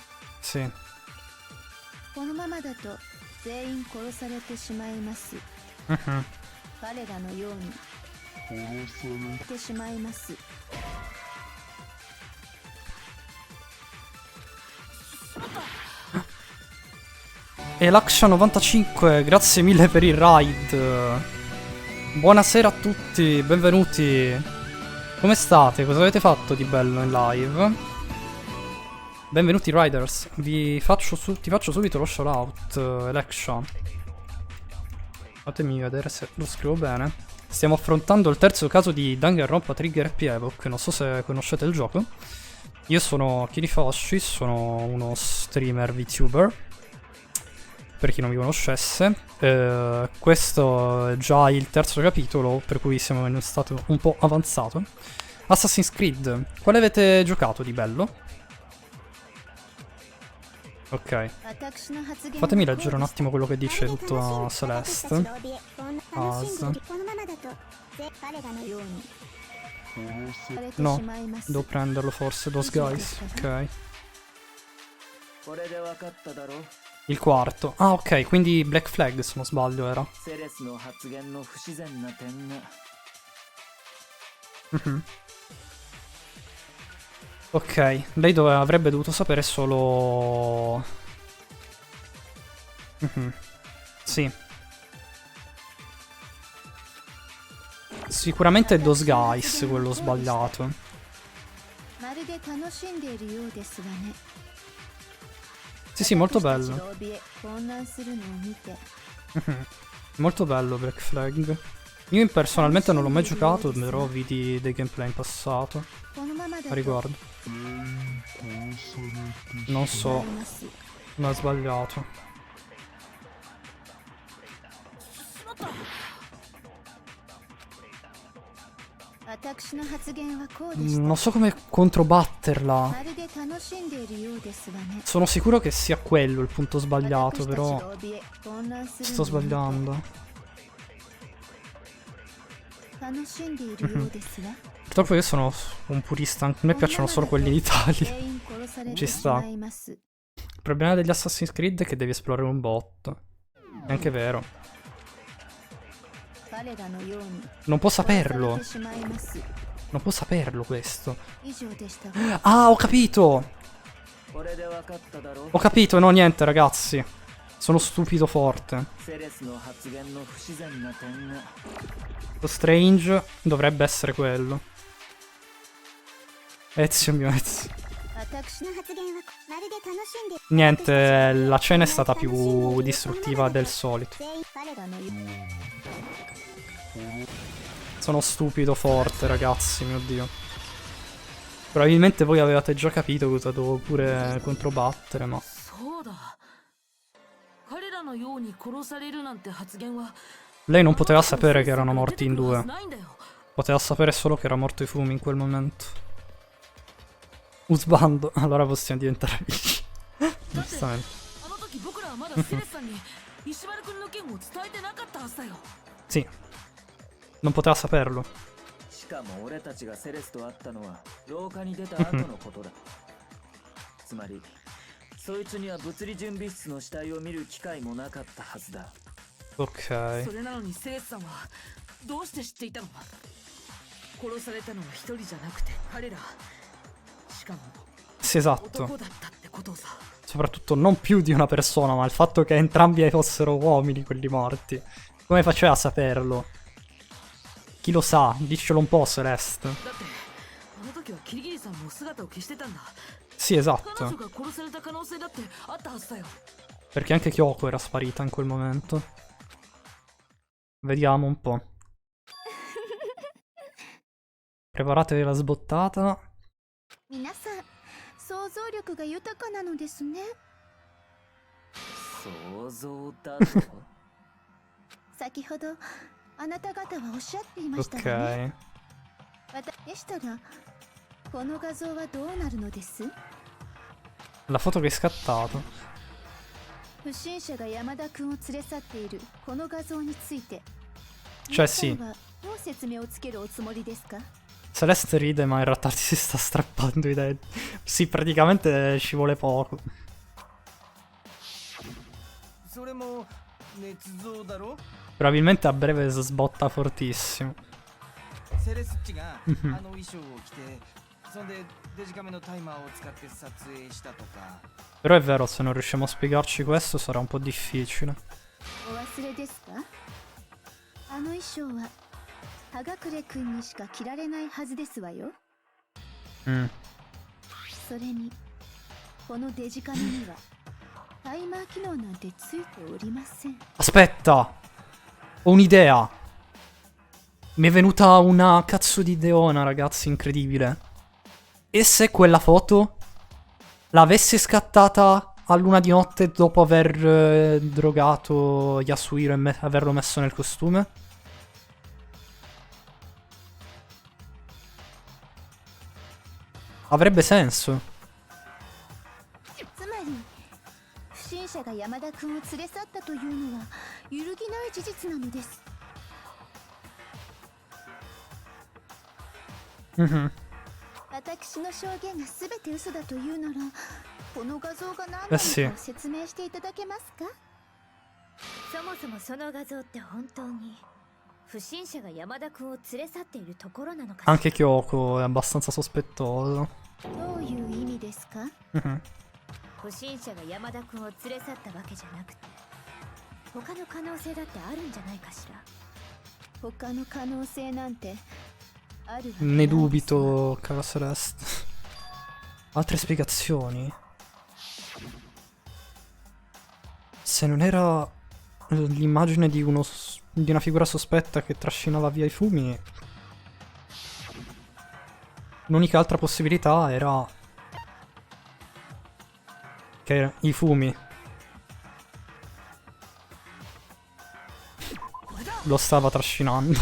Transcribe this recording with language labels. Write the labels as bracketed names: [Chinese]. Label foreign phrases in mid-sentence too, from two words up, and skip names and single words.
[Italian] Sì. [Japanese] このままだと全員殺されてしまいます。 Mhm. 彼らのように殺されてしまいます。 [Italian] E Laksha95, grazie mille per il raid. Buonasera a tutti, benvenuti. Come state? Cosa avete fatto di bello in live? Benvenuti riders. Ti faccio subito lo [English] shout out, [Italian] Laksha. Fatemi vedere se lo scrivo bene. Stiamo affrontando il terzo caso di Danganronpa Trigger e P-Evoc. Non so se conoscete il gioco. Io sono Kirifoshi, sono uno streamer VTuber. Per chi non mi conoscesse, questo è già il terzo capitolo, per cui siamo in uno stato un po' avanzato. Assassin's Creed, quale avete giocato di bello? Ok, fatemi leggere un attimo quello che dice tutto Celeste. As. No, devo prenderlo forse, Those Guys, ok. [Japanese] これで分かっただろ。 [Italian] Il quarto. Ah, ok, quindi Black Flag, se non sbaglio, era. [Japanese] セレスの発言の不自然な点が。 Mhm. [Italian] Ok, lei avrebbe dovuto sapere solo... Mhm. Sì. Sicuramente è Those Guys quello sbagliato. [Japanese] まるで楽しんでいるようですわね。 [Italian] Sì, sì, molto [Japanese] 私たち [Italian] bello. [Japanese] が怯え混乱するのを見て [Italian] Mhm. Molto bello Black Flag. Io personalmente non l'ho mai giocato, però vidi dei gameplay in passato [Japanese] このままだ [Italian] a [Japanese] と [Italian] riguardo. Non so, [Japanese] 思います。 [Italian] ma ho sbagliato. [Japanese] 私の発言はこうでした。 [Italian] Non so come controbatterla. [Japanese] まるで楽しんでいるようですわね。 [Italian] Sono sicuro che sia quello il punto sbagliato, [Japanese] 私たち [Italian] però [Japanese] が怯え混乱する [Italian] sto [Japanese] のを見て [Italian] sbagliando. [Japanese] 楽しんでいるようですわ。 [Italian] Purtroppo io sono un purista, a me piacciono solo quelli d'Italia. [Japanese] 全員殺され [Italian] Ci [Japanese] てし [Italian] sta. [Japanese] まいます。 [Italian] Il problema degli Assassin's Creed è che devi esplorare un botto. È anche vero. [Japanese] 彼らのように [Italian] Non può [Japanese] 殺され [Italian] saperlo. [Japanese] てしまいます [Italian] Non può saperlo questo. [Japanese] 以上でしたが [Italian] Ah, ho capito! [Japanese] これで分かっただろう [Italian] Ho capito, no niente ragazzi. Sono stupido forte. [Japanese] セレスの発言の不自然な点が [Italian] Lo Strange dovrebbe essere quello. Ezio mio Ezio. [Japanese] 私の発言はまるで楽しんで [Italian] Niente, la cena è stata più distruttiva del solito. [Japanese] 全員彼らのよ [Italian] Sono stupido forte ragazzi, mio dio. Probabilmente voi avevate già capito cosa dovevo pure controbattere, ma... [Japanese] そうだ。彼らのように殺されるなんて発言は [Italian] Lei non poteva sapere che erano morti in [Japanese] 出てくるは [Italian] due. [Japanese] ずないんだよ。 [Italian] Poteva sapere solo che era morto Ifumi in quel momento. Usbando, allora possiamo diventare amici. [Japanese] だって [Italian] Giustamente. [Japanese] あの時僕らはまだセレスさんに石丸くんの件を伝えてなかったはずだよ。 [Italian] Sì. Non poteva saperlo. [Japanese] しかも俺たちがセレスと会ったのは廊下に出た後のことだつまりそいつには物理準備室の死体を見る機会もなかったはずだ [Italian] Ok. [Japanese] それなのにセレスさんはどうして知っていたの？殺されたのは一人じゃなくて彼ら。しかも [Italian] Sì, esatto. [Japanese] 男だったってことをさ。 [Italian] Soprattutto non più di una persona, ma il fatto che entrambi fossero uomini quelli morti. Come faceva a saperlo? Chi lo sa? Diccelo un po', Celeste. [Japanese] だってあの時はキリギリさんも姿を消してたんだ。 [Italian] Sì, [Japanese] 彼 [Italian] esatto. [Japanese] 女が殺された可能性だってあったはずだよ。 [Italian] Perché anche Kyoko era sparita in quel momento. Vediamo un po'. Preparatevi la sbottata. [Japanese] 皆さん想像力が豊かなのですね想像だと先ほどあなた方はおっしゃっていましたがね [Italian] Ok. [Japanese] 私でしたらこの画像はどうなるのです [Italian] La foto che è scattato. [Japanese] 不審者が山田君を連れ去っているこの画像について [Italian] Cioè sì. [Japanese] 皆さんはどう説明をつけるおつもりですか [Italian] Celeste ride, ma in realtà si sta strappando i denti. Sì, praticamente ci vuole poco. [Japanese] それも捏造だろ [Italian] Probabilmente a breve sbotta fortissimo. [Japanese] セレスッチがあの衣装を着てそんでデジカメのタイマーを使って撮影したとか [Italian] Però è vero, se non riusciamo a spiegarci questo sarà un po' difficile. [Japanese] お忘れですかあの衣装は葉隠君にしか着られないはずですわよ Mm. それにこのデジカメにはタイマー機能なんてついておりません [Italian] Aspetta! Ho un'idea! Mi è venuta una cazzo di ideona, ragazzi, incredibile. E se quella foto l'avesse scattata a luna di notte dopo aver drogato Yasuhiro e averlo messo nel costume? Avrebbe senso. [Japanese] つまり不審者が山田君を連れ去ったというのは揺るぎない事実なのです Mhm. 私の証言が全て嘘だというならこの画像が何なのか [Italian] sì. [Japanese] 説明していただけますかそもそもその画像って本当に不審者が山田君を連れ去っているところなのかしら [Italian] Anche Kyoko è abbastanza sospettoso. [Japanese] どういう意味ですか Mhm. 不審者が山田君を連れ去ったわけじゃなくて他の可能性だってあるんじゃないかしら他の可能性なんてあるわけ [Italian] Ne [Japanese] ないですわ [Italian] dubito, cara Celeste. Altre spiegazioni? Se non era l'immagine di di una figura sospetta che trascinava via i fumi, l'unica altra possibilità era che i fumi lo stava trascinando.